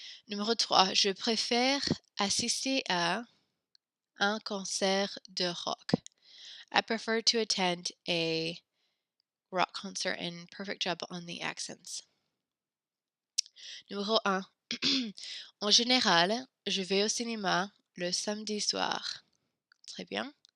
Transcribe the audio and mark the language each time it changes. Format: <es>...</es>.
<fr>Numéro 3, je préfère assister à un concert de rock.</fr> <en>I prefer to attend a rock concert, and perfect job on the accents.</en> <fr>Numéro 1. En général, je vais au cinéma le samedi soir. Très bien.</fr>